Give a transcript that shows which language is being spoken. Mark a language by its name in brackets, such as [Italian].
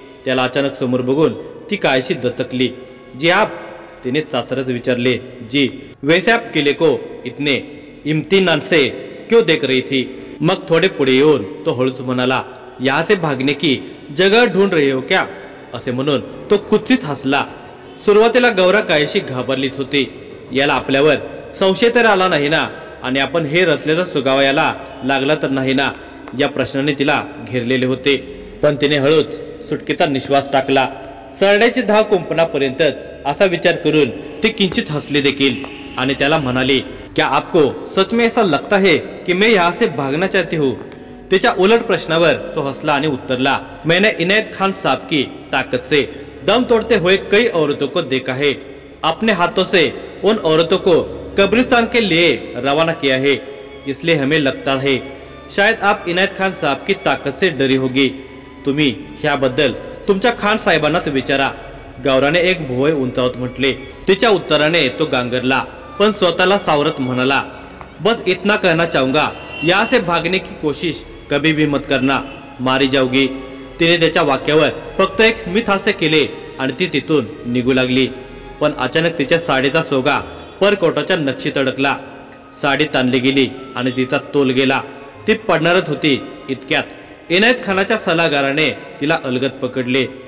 [Marathi] त्याला अचानक समोर बघून ती कायशी दचकली। [Hindi] जी आप, [Marathi] तिने चाचरत विचारले। [Hindi] जी, वैसे आप किले को इतने इम्तिनान से क्यों देख रही थी? [Marathi] मग थोडे पुढे येऊन तो हळूच म्हणाला, [Hindi] यहाँ से भागने की जगह ढूंढ रहे हो क्या? [Marathi] असे म्हणून तो कुत्सित हसला। सुरुवातीला गौरा कायशी घाबरलीच होती। याला आपल्यावर संशय तर आला नाही ना, आणि आपण हे रचल्याचा सुगावा याला लागला तर नाही ना, या प्रश्नाने तिला घेरलेले होते। पण तिने हळूच सुटकेचा निश्वास टाकला। सरड्याची धाव कुंपणापर्यंतच असा विचार करून ती किंचित हसली देखील आणि त्याला म्हणाली, [Hindi] क्या आपको सच में ऐसा लगता है कि मैं यहाँ से भागना चाहती हूँ? [Marathi] तिच्या उलट प्रश्नावर तो हसला आणि उत्तरला, [Hindi] मैंने इनायत खान साहब की ताकत से दम तोड़ते हुए कई औरतों को देखा है। अपने हाथों से उन औरतों को कब्रिस्तान के लिए रवाना किया है। इसलिए हमें लगता है शायद आप इनायत खान साहब की ताकत से डरी होगी। [Marathi] तुम्ही ह्याबद्दल तुमच्या खान साहेबांनाच विचारा। गौराने एक भुवय उंचावत म्हटले। तिच्या उत्तराने तो गांगरला, पण स्वतःला सावरत म्हणाला, [Hindi] बस इतना कहना चाहूंगा, यहाँ से भागने की कोशिश कभी भी मत करना, मारी जाओगी। [Marathi] तिने त्याच्या वाक्यावर फक्त एक स्मित हास्य केले आणि ती तिथून निघू लागली। पण अचानक तिच्या साडीचा सोगा परकोटाच्या नक्षीत अडकला। साडी ताणली गेली आणि तिचा तोल गेला। ती पडणारच होती इतक्यात इनायत खानाच्या सल्लागाराने तिला अलगद पकडले।